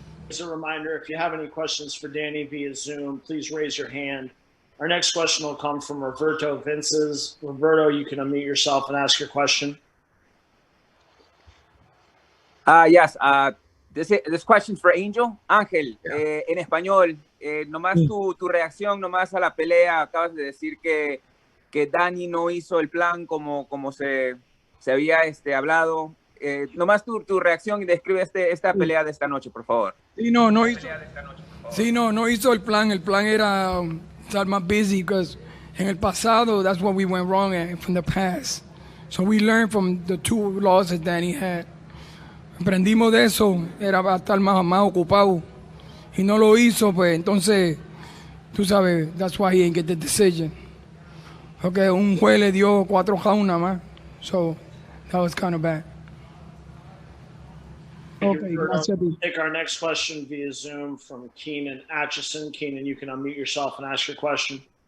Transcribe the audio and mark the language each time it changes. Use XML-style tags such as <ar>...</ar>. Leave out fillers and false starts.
<en>As a reminder, if you have any questions for Danny via Zoom, please raise your hand. Our next question will come from Roberto Vinces. Roberto, you can unmute yourself and ask your question. Yes, this question for Angel.</en> <es>Ángel, en español, nomás tu reacción nomás a la pelea. Acabas de decir que Danny no hizo el plan como se había hablado. Nomás tu reacción y describe esta pelea de esta noche, por favor. Sí, no hizo el plan. El plan era estar más</es> <en>busy because</en> <es>en el pasado,</es> <en>that's what we went wrong at from the past. So we learned from the 2 losses Danny had.</en> <es>Aprendimos de eso, era estar más ocupado. Y no lo hizo, pues entonces, tú sabes,</es> <en>that's why he didn't get the decision.</en> <es>Porque un juez le dio 4 rounds nada más.</es> <en>So that was kind of bad. Okay, we'll take our next question via Zoom from Keenan Atchison. Keenan, you can unmute yourself and ask your question.</en>